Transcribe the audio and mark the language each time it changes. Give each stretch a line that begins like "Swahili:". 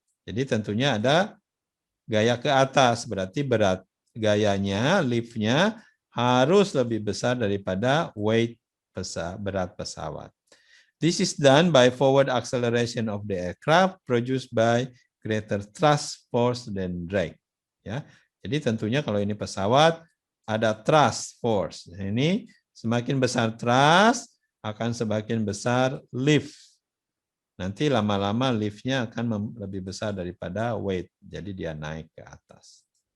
Indonesian: Jadi tentunya ada gaya ke atas, berarti berat gayanya, liftnya harus lebih besar daripada berat pesawat.
English: This is done by forward acceleration of the aircraft produced by greater thrust force than drag.
Indonesian: Ya, jadi tentunya kalau ini pesawat ada thrust force. Ini semakin besar thrust akan semakin besar lift. Nanti lama-lama liftnya akan lebih besar daripada weight, jadi dia naik ke atas.